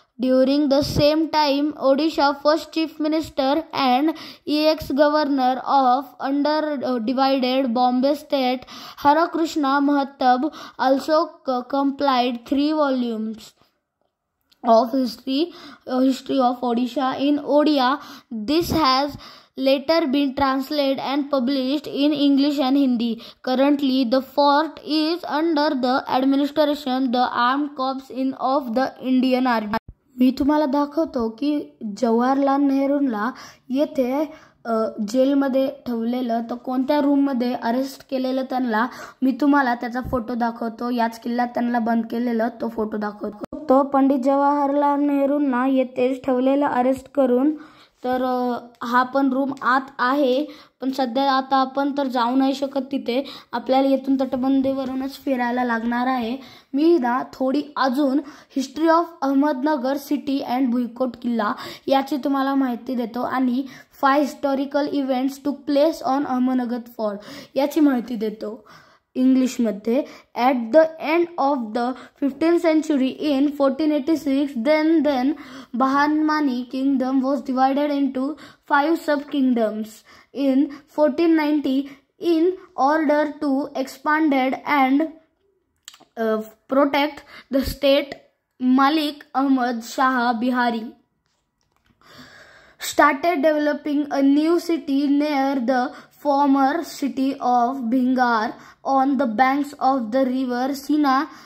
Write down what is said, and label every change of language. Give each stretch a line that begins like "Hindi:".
English: During the same time, Odisha first Chief Minister and ex-governor of under-divided Bombay State, Harakrishna Mahatab, also compiled 3 volumes of history of Odisha in Odia. This has later been translated and published in English and Hindi. Currently, the fort is under the administration the Armed Corps of the Indian Army.
Marathi: मी तुम्हाला दाखवतो की जवाहरलाल नेहरूंना येथे जेलमध्ये ठेवलेलं, तर कोणत्या रूममध्ये arrest केलेलं त्यांना मी तुम्हाला त्याचा फोटो दाखवतो. याच किल्ल्यात त्यांना बंद केलेलं तो फोटो दाखवतो. तो पंडित जवाहरलाल नेहरूंना येथेच ठेवलेलं अरेस्ट करून. तर हा पण रूम आत आहे, पण सध्या आता आपण तर जाऊ नाही शकत तिथे. आपल्याला येथून तटबंदीवरूनच फिरायला लागणार आहे. मी ना थोडी अजून
English: history of Ahmednagar city and
Marathi: भुईकोट किल्ला याची तुम्हाला माहिती देतो आणि
English: 5 historical events took place on Ahmednagar fort
Marathi: याची माहिती देतो.
English: इंग्लिशमध्ये at the end of the 15th century in 1486 then Bahamani kingdom was divided into 5 sub-kingdoms. In 1490, in order to expand and protect the state, Malik Ahmad Shah Bihari started developing a new city near the former city of Bhingar on the banks of the river Sina.